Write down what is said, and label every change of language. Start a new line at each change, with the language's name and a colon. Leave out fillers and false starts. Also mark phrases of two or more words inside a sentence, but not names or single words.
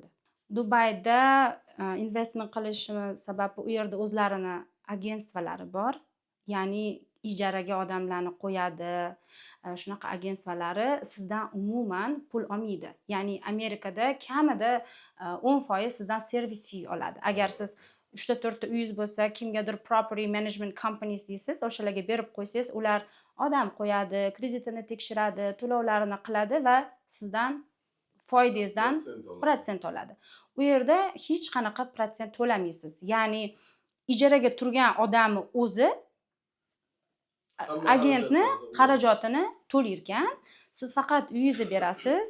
Uzbek: Dubayda investment qilishim sababi u yerda o'zlarini agentstvalari bor. Ya'ni ijaraga odamlarni qo'yadi. Shunaqa agentstvalari sizdan umuman pul olmaydi. Ya'ni Amerikada kamida 10% sizdan
English: servis fee
Uzbek: oladi. Agar siz 3-4 ta uyingiz bo'lsa, kimgadir
English: property management companies
Uzbek: deysiz, o'shalarga berib qo'ysangiz, ular odam qo'yadi, kreditini tekshiradi, to'lovlarini qiladi va sizdan foydangizdan protsent oladi. U yerda hech qanaqa protsent to'lamaysiz. Ya'ni ijaraga turgan odamni o'zi agentni xarajatini to'layotgan, siz faqat uyingizni berasiz.